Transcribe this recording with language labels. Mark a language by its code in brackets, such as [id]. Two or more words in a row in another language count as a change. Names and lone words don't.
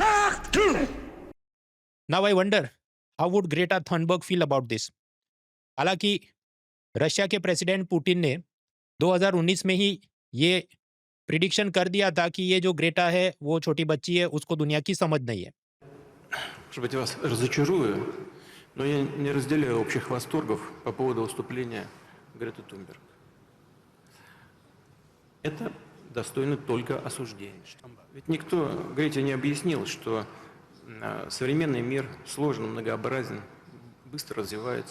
[en] now I wonder how would Greta Thunberg feel about this. [hi] हालांकि रशिया के प्रेसिडेंट पुतिन ने 2019 में ही ये प्रिडिक्शन कर दिया था कि ये जो ग्रेटा है वो छोटी बच्ची है, उसको दुनिया की समझ नहीं है। [ru] Может быть, вас разочарую, но я не разделяю общих восторгов по поводу выступления Греты Тунберг. Это достойно только осуждения. Ведь никто Грете не объяснил, что современный мир сложен, многообразен, быстро развивается.